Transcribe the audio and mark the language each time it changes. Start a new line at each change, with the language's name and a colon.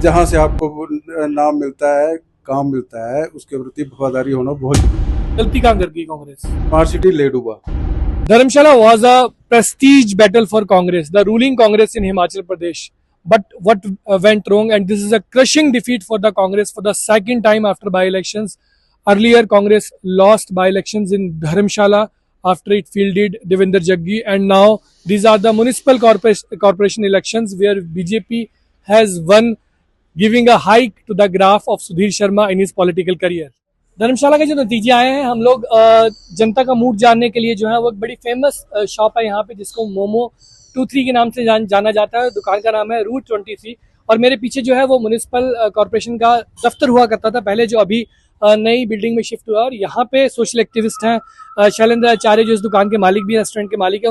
Hindi: जहां से आपको नाम मिलता है, काम मिलता है, उसके प्रति वफादारी होना बहुत जरूरी है। गलती कहाँ कर गई कांग्रेस? स्मार्ट सिटी ले डूबा।
English: Dharamshala was a prestige battle for Congress, the ruling Congress in Himachal Pradesh. But what went wrong, and this is a crushing defeat for the Congress for the second time after by-elections. Earlier, Congress lost by-elections in Dharamshala after it fielded Devinder Jaggi, and now these are the municipal corporation elections where BJP has won, giving a hike to the graph of Sudhir Sharma in his political career.
Hindi: धर्मशाला के जो नतीजे आए हैं, हम लोग जनता का mood जानने के लिए जो है वो एक बड़ी फेमस शॉप है यहाँ पे जिसको मोमो 23 के नाम से जाना जाता है। दुकान का नाम है रूट 23 और मेरे पीछे जो है वो म्यूनिसिपल कॉर्पोरेशन का दफ्तर हुआ करता था पहले, जो अभी नई बिल्डिंग में शिफ्ट हुआ। और यहाँ पे सोशल एक्टिविस्ट हैं शैलेंद्र आचार्य जो इस दुकान के मालिक भी, रेस्टोरेंट के मालिक है।